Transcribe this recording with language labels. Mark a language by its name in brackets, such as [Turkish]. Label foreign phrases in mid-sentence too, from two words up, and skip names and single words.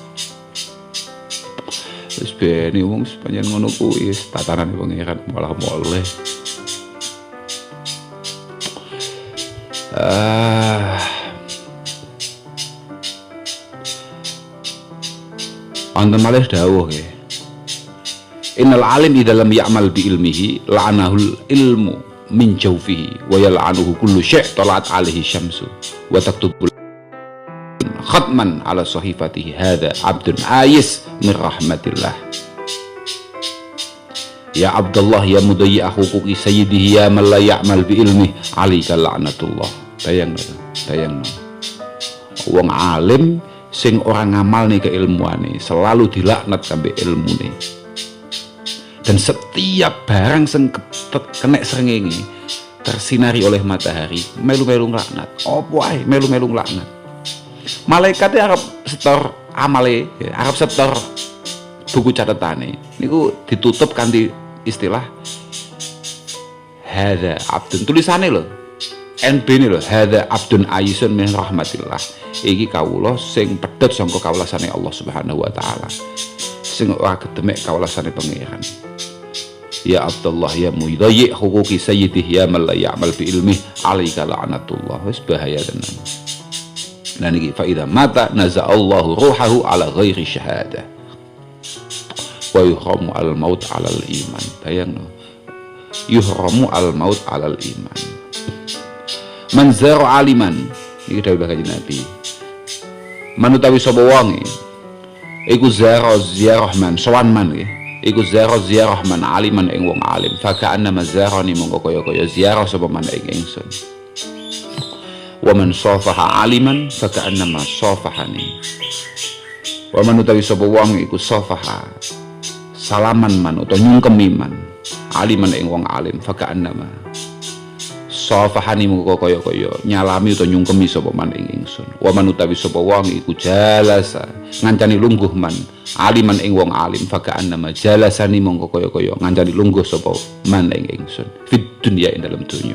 [Javanese] wis ben wong panjenengan ngono kuwi tatanane pangeran malah moleh Anten malih dawuh ya. [Arabic] إن العالم إذا لم يعمل بعلمه لعنه العلم من جوفه ويلعنه كل شيء طلعت عليه الشمس وتكتب الختم على صحيفته هذا عبد آيس من رحمة الله. يا عبد الله يا مضيع حقوق سيده يا من لا يعمل بعلمه عليك لعنة الله. [Javanese] Bayangno. Wong alim sing orang ngamal nih keilmuane [Indonesian] selalu dilaknat sampai [Javanese] ilmune. [Indonesian] Dan setiap [Javanese] barang sing kena srengenge [Indonesian] tersinari oleh matahari [Javanese] melu-melu laknat. Opo ae melu-melu laknat. Malaikatnya arep setor amale, arep setor buku catatane. Niku ditutup kanthi istilah [Arabic] هذا عبد, [Javanese] tulisane lho. [Indonesian] NB ini loh, [Arabic] هذا عبد آيس من رحمة الله. [Javanese] Iki kawula sing pedhot sangka kawulasane Allah [Arabic] سبحانه وتعالى. [Javanese] Sing ora kedemek kawulasane pangeran. [Arabic] يا عبد الله يا مضيع حقوق سيده يا من لا يعمل بعلم عليك لعنة الله. [Javanese] Wis bahaya tenan. Nah niki [Arabic] فإذا مات نزع الله روحه على غير شهادة. ويحرم الموت على الإيمان. [Javanese] Bayangno. [Arabic] يحرم الموت على الإيمان. من زار عالما [Javanese] iki dawuh Kanjeng Nabi. Manutawi sapa wong iku ziarah man sowan man iku ziarah [Arabic] من عالما [Javanese] ing wong alim [Arabic] فكأنما زارني [Javanese] mongko kaya ziarah sapa man ing ingsun. [Arabic] ومن صافح عالما فكأنما صافحني. [Javanese] Wa manutawi sapa wong iku safaha salaman man utawa nyungkemi [Arabic] من عالما [Javanese] ing wong alim [Arabic] فكأنما صافحني [Javanese] mongko kaya nyalami utawa nyungkemi sapa man ing ingsun. Wa man utawi sapa wong iku jalasa ngancani lungguh [Arabic] من عالما [Javanese] ing wong alim [Arabic] فكأنما جالسني [Javanese] mongko kaya ngancani lungguh sapa man ing ingsun [Arabic] في الدنيا [Javanese] ing dalam dunya.